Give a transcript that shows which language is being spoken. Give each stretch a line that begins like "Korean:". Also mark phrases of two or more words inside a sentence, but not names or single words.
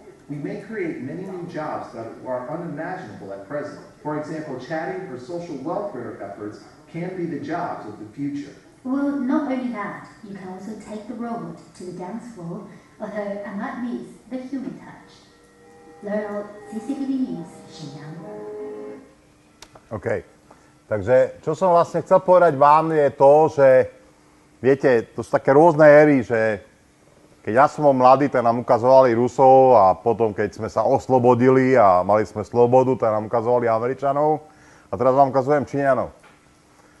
English: We may create many new jobs that are unimaginable at present. For example, chatting or social welfare efforts can be the jobs of the future. Well, not only that, you can also take the robot to the dance floor, although I might miss the human touch. Learn CCTV News, Sinčák. OK.
Slovak: Takže, čo som vlastne chcel povedať vám, je to, že viete, to sú také rôzne éry, že keď ja som bol mladý, tak nám ukazovali Rusov a potom, keď sme sa oslobodili a mali sme slobodu, tak nám ukazovali Američanov a teraz vám ukazujem Číňanov.